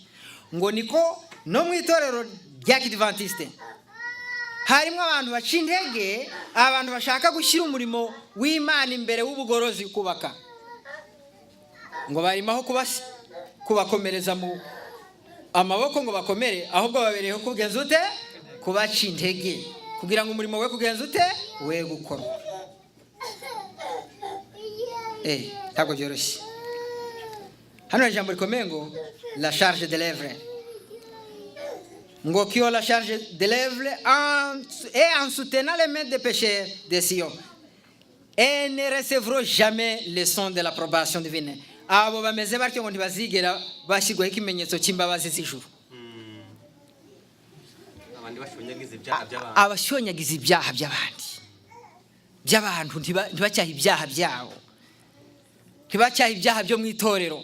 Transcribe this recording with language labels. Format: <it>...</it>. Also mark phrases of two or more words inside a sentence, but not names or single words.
<rw>Ngo niko no mu itorero rya Kidventiste harimo abantu baca intege abantu bashaka gushyira umurimo w'Imana imbere w'ubugorozi kubaka, ngo barimaho kubasi kubakomereza mu amaboko ngo bakomere, ahubwo babereyeho kugenza ute? Kubaca intege kugira ngo umurimo we kugenza ute? We gukorwa. Ntabwo byoroshye. Hano ijambo rikomeye ngo</rw> <fr>la charge de l'œuvre, ngo qui ont la charge de l'œuvre en soutenant les mains des pécheurs de Sion et ne recevront jamais le son de l'approbation divine.</fr> <rw>Abo bameze batyo ngo ntibazigera bashyirwaho ikimenyetso cy'imbabazi z'ijuru. Abashonyagiza ibyaha by'abantu ntibacyaha ibyaha byabo, ntibacyaha ibyaha byo mu itorero.</rw>